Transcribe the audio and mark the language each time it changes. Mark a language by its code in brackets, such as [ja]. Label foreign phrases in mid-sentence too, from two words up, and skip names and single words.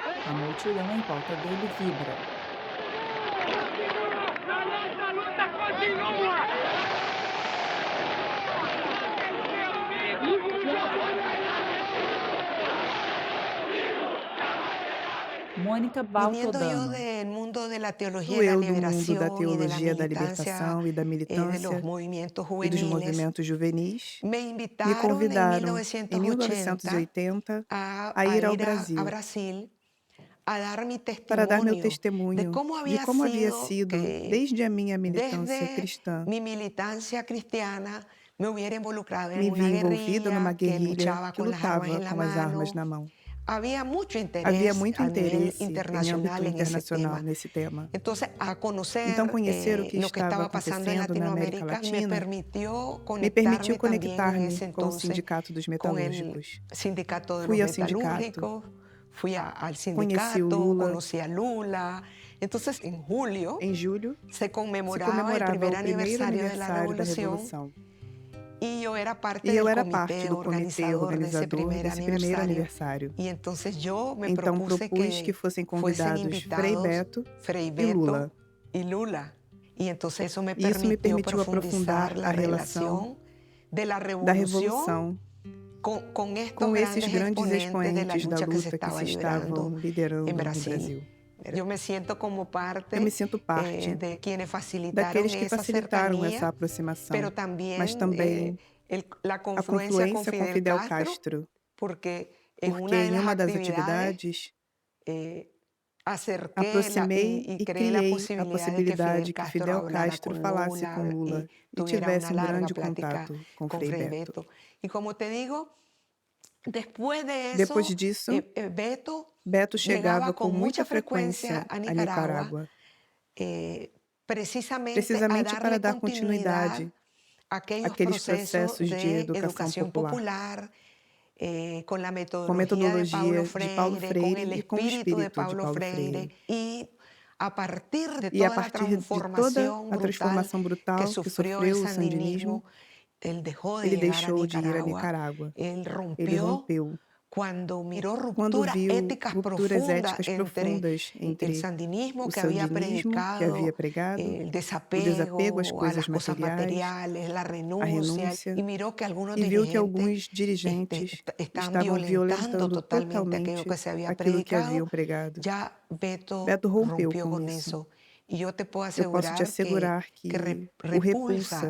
[pt] A multidão em volta dele vibra. A nossa luta continua! Mônica [es] Viniendo yo Baltodano. del mundo de la teología [pt] Sou [es] de la [pt] eu do mundo da [es] liberación y de la [pt] teologia da [es] militancia [pt] libertação e da [es] de [pt] militância [es] los movimientos [pt] e dos [es] juveniles. [pt] movimentos juvenis. [es] Me [pt] Me [es] invitaron en [pt] convidaram em 1980 1980 a ir ao Brasil [es] a Brasil a dar mi [pt] para dar meu [es] testimonio de [pt] testemunho [es] cómo había sido, que [pt] desde a minha militância desde cristã, [es] mi militancia cristiana me hubiera involucrado en [pt] me [es] una [pt] vi envolvida numa [es] guerrilla que [pt] guerrilha [es] luchaba [pt] que [es] con las armas [pt] lutava [es] en la [pt] com as armas [es] mano. [pt] na mão. Havia muito Havia interesse muito a nível interesse em [es] internacional [pt] âmbito [es] en ese [pt] internacional [es] tema. [pt] nesse tema. [es] Entonces, a conocer [pt] Então, conhecer o que [es] lo que estaba [pt] estava [es] pasando en [pt] acontecendo na América [es] Latinoamérica me [pt] Latina [es] permitió [pt] me permitiu [es] conectarme también en [pt] conectar-me [es] ese [pt] com o [es] entonces [pt] Sindicato dos [es] con el [pt] Metalúrgicos. [es] sindicato de [pt] Fui [es] los [pt] ao sindicato, [es] metalúrgicos, fui al [pt] conheci o [es] sindicato, [pt] Lula. [es] conocí a Lula. Entonces, en julio [pt] Em julho, [es] se conmemoraba, [pt] se comemorava [es] el primer [pt] o primeiro [es] aniversario de la [pt] aniversário da [es] Revolución [pt] Revolução. [es] y yo era parte [pt] E eu [es] del [pt] era [es] comité [pt] parte do comitê [es] organizador de ese [pt] organizador [es] primer [pt] desse primeiro [es] aniversario. [pt] aniversário. [es] Y entonces yo me [pt] Então [es] propuse [pt] propus que fossem convidados Frei Beto Frei e Beto Lula. [es] y Lula. Y entonces eso me [pt] E isso me [es] permitió [pt] permitiu aprofundar [es] profundizar la [pt] a relação [es] relación de la [pt] da [es] revolución [pt] Revolução [es] con estos [pt] com esses grandes [es] exponentes de la [pt] expoentes da [es] lucha que se [pt] luta que [es] estaba [pt] se estavam liderando [es] en [pt] no [es] Brasil. [pt] Brasil. [es] Yo me siento como parte, [pt] Eu me sinto parte [es] de quienes facilitaron [pt] daqueles que [es] esa [pt] facilitaram [es] cercanía, [pt] essa aproximação, [es] pero también, [pt] mas também [es] la [pt] a [es] confluencia [pt] confluência com Fidel Castro, [es] porque en [pt] porque [es] una de [pt] em [es] las [pt] uma das [es] actividades [pt] atividades [es] acerqué [pt] aproximei [es] y [pt] e [es] creé la [pt] criei a [es] possibilidad [pt] possibilidade [es] de que [pt] que Fidel [es] hablara [pt] Castro [es] con [pt] falasse [es] Lula [pt] com Lula e [es] tuviera [pt] tivesse [es] una larga [pt] grande [es] plática [pt] contato com [es] con Frei [pt] Frei [es] Beto. [pt] Beto. [es] Y como te digo, después de eso, [pt] Depois disso, Beto chegava com muita frequência a Nicarágua, precisamente para dar continuidade àqueles processos de educação popular, com a com metodologia de Paulo com Freire o e com o espírito de espírito de Paulo Paulo Freire. Freire. E a partir de E a toda a partir de toda a transformação brutal que sofreu sofreu o o sandinismo, ele ele deixou deixou de ir a Nicarágua. Ele rompeu quando mirou quando rupturas viu éticas rupturas éticas profundas profundas entre entre o sandinismo o que havia sandinismo que havia pregado, o o desapego às coisas [es] a las cosas [pt] materiais, a a renúncia, renúncia, e mirou que alguns e viu que alguns dirigentes estavam violentando totalmente aquilo que haviam pregado. Já Beto rompeu rompeu com com isso. isso. E eu te posso Eu posso te assegurar que o repulsa